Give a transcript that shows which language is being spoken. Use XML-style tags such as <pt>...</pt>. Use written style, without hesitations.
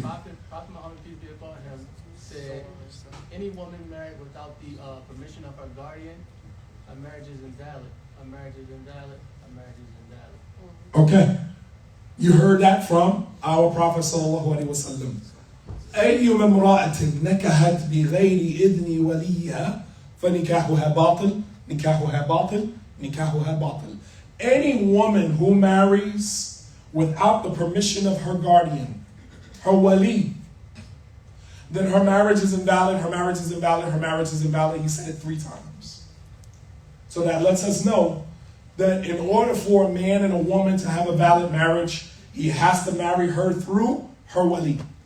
<en>Prophet Muhammad, peace be upon him, said, any woman married without the permission of her guardian, a marriage is invalid. A marriage is invalid. A marriage is invalid. Okay. You heard that from our Prophet sallallahu alaihi wasallam.</en> <ar>أيما امرأة نكحت بغير إذن وليها فنكاحها باطل نكاحها باطل نكاحها باطل.</ar> <en>Any woman who marries without the permission of her guardian, her wali, then her marriage is invalid, her marriage is invalid, her marriage is invalid. He said it 3 times. So that lets us know that in order for a man and a woman to have a valid marriage, he has to marry her through her wali.</en>